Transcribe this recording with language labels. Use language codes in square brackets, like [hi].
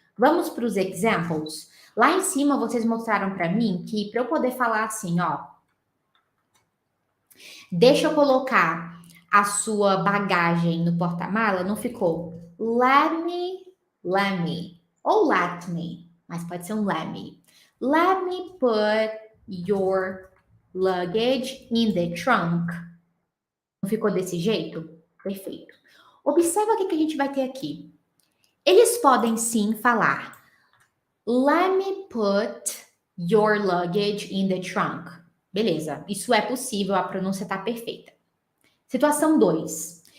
[pt] Vamos para os examples? Lá em cima, vocês mostraram para mim que para eu poder falar assim, ó, deixa eu colocar a sua bagagem no porta-mala, não ficou let me, ou let me, mas pode ser um let me. [en] Let me put your luggage in the trunk. [pt] Não ficou desse jeito? Perfeito. Observa o que a gente vai ter aqui. Eles podem sim falar [en] let me put your luggage in the trunk. [pt] Beleza, isso é possível, a pronúncia está perfeita. Situação 2.